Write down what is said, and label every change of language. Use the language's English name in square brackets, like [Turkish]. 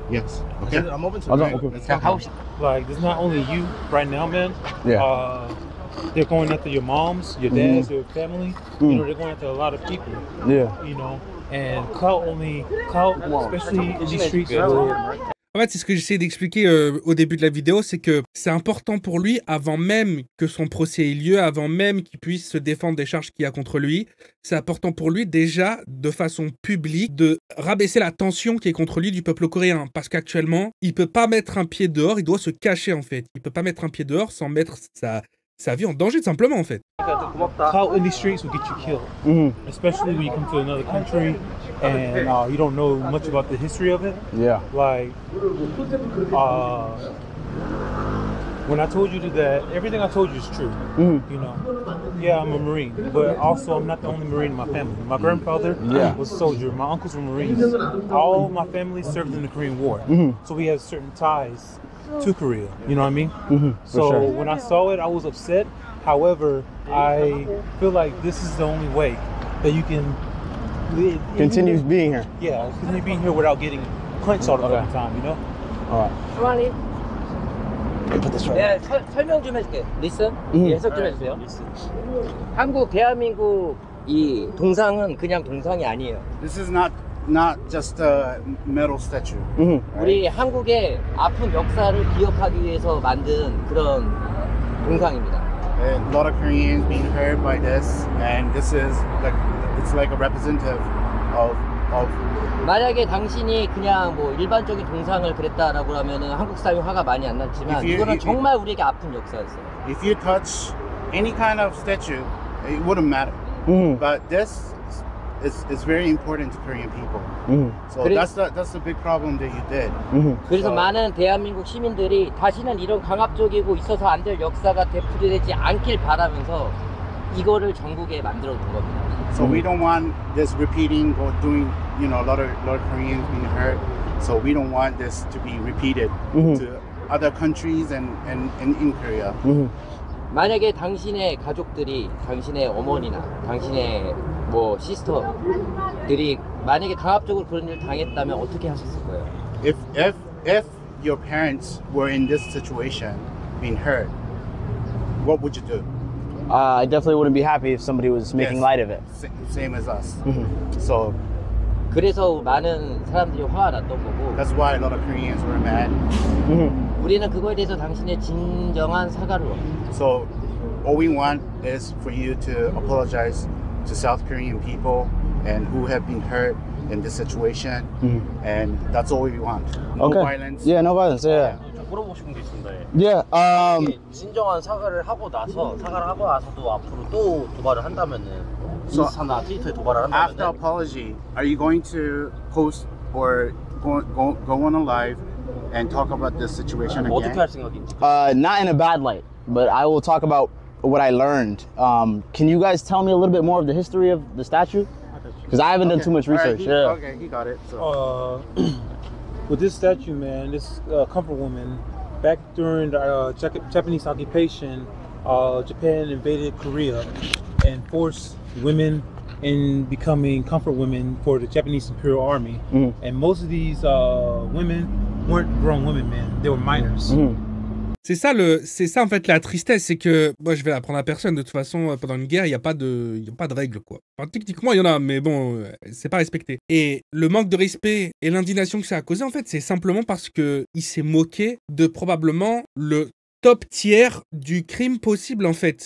[English] Yes. Okay. I'm open to it. Okay. Let's talk. Like, there's not only you right now, man. Yeah. They're going after your moms, your dads, your family. You know, they're going after a lot of people. Yeah. You know, and clout, especially in these streets. [French] En fait, c'est ce que j'essayais d'expliquer au début de la vidéo, c'est que c'est important pour lui, avant même que son procès ait lieu, avant même qu'il puisse se défendre des charges qu'il y a contre lui, c'est important pour lui déjà, de façon publique, de rabaisser la tension qui est contre lui du peuple coréen. Parce qu'actuellement, il peut pas mettre un pied dehors, il doit se cacher en fait. Il peut pas mettre un pied dehors sans mettre sa vie en danger, tout simplement en fait. [English] Clout in these streets will get you killed, especially when you come to another country and you don't know much about the history of it. Yeah. Like, when I told you that, everything I told you is true. You know, yeah, I'm a Marine, but also I'm not the only Marine in my family. My grandfather was a soldier. My uncles were Marines. All my family served in the Korean War, so we have certain ties to Korea. You know what I mean? So when I saw it, I was upset. However, I feel like this is the only way that you can continues being here. Yeah, continue being here without getting punched all the fucking time, you know? All right. Put this right. [Korean] 네, 설명 좀 해줄게. [English] Listen. [Korean] 해석 좀 해주세요. 한국, 대한민국 이 동상은 그냥 동상이 아니에요. [English] This is not just a metal statue. [Korean] 우리 한국의 아픈 역사를 기억하기 위해서 만든 그런 동상입니다. [English] A lot of Koreans being hurt by this, and this is like it's like a representative of. [Korean] 만약에 당신이 그냥 뭐 일반적인 동상을 그랬다라고 하면은 한국 사람이 화가 많이 안 났지만 이거는 정말 우리에게 아픈 역사였어요. [English] If you touch any kind of statue, it wouldn't matter. But this is very important to Korean people. So that's the big problem that you did. [Korean] 그래서 많은 대한민국 시민들이 다시는 이런 강압적이고 있어서 안 될 역사가 되풀이되지 않길 바라면서 이거를 전국에 만들어 둔 겁니다. [English] So we don't want this repeating or doing, you know, a lot of Koreans being hurt. So we don't want this to be repeated to other countries and in Korea. [Korean] 만약에 당신의 가족들이, 당신의 어머니나 당신의 뭐 시스터들이 만약에 강압적으로 그런 일을 당했다면 어떻게 하셨을 거예요? [English] If your parents were in this situation, being hurt, what would you do? I definitely wouldn't be happy if somebody was making light of it. Same as us. So [Korean] 그래서 많은 사람들이 화가 났던 거고. [English] That's why a lot of Koreans were mad. [Korean] 우리는 그거에 대해서 당신의 진정한 사과를 원합니다. [English] So all we want is for you to apologize to South Korean people and who have been hurt in this situation, and that's all we want. No violence. Yeah, no violence. Yeah. [Korean] 물어보고 싶은 게 있습니다. 진정한 사과를 하고 나서도 앞으로 또 도발을 한다면은 인스타나 트위터에 도발을 한다면은 [English] after apology, are you going to post or go on a live and talk about this situation again? [Korean] 어떻게 할 생각인지. [English] Not in a bad light, but I will talk about what I learned. Can you guys tell me a little bit more of the history of the statue? Because I haven't done too much research. Okay, he got it. So. With this statue, man, this comfort woman, back during the Japanese occupation, Japan invaded Korea and forced women in becoming comfort women for the Japanese Imperial Army. And most of these women weren't grown women, man. They were minors. [French] C'est ça en fait la tristesse, c'est que moi je vais l'apprendre à personne de toute façon pendant une guerre il y a pas de règles quoi. Enfin, techniquement il y en a mais bon c'est pas respecté. Et le manque de respect et l'indignation que ça a causé en fait c'est simplement parce que il s'est moqué de probablement le top tiers du crime possible en fait.